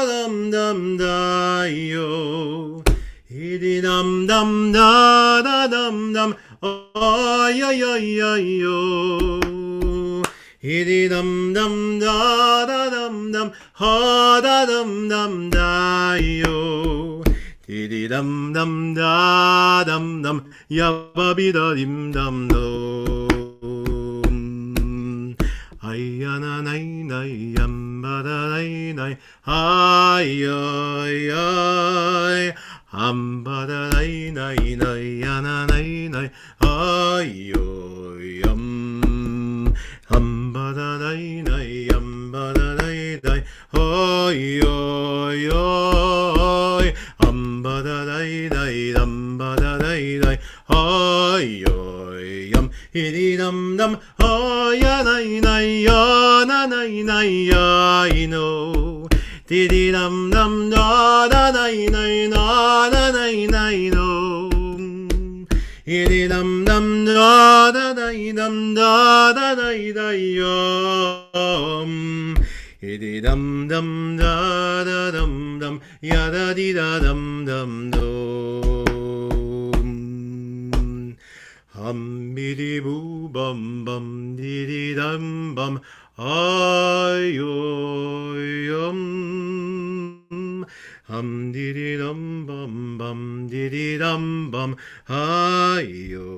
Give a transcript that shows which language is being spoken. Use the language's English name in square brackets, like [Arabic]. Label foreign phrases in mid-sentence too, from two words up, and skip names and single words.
[English] dum dum da yo tiddy dum dum da da dum dum oh yo yo yo yo tiddy dum dum da da dum dum ha da dum dum da yo tiddy dum dum da dum dum ya ba bi da dim dum do ay na nay nay yam ba da nay nay ay ay ay am ba da nay nay nay na nay nay ay ay am ba da nay nay yam ba da nay nay ay ay ay am ba da nay nay am ba da nay nay ay ay hidi dum dum ay nay nay ya na nay nay I know didi dum dum da da nay nay na na nay nay no hidi dum dum da da nay dum da da nay nay hidi dum dum da da dum dum ya da di da dum dum do hum bidi boo bum bum didi dum bum ay hum didi dum bum didi dum bum ay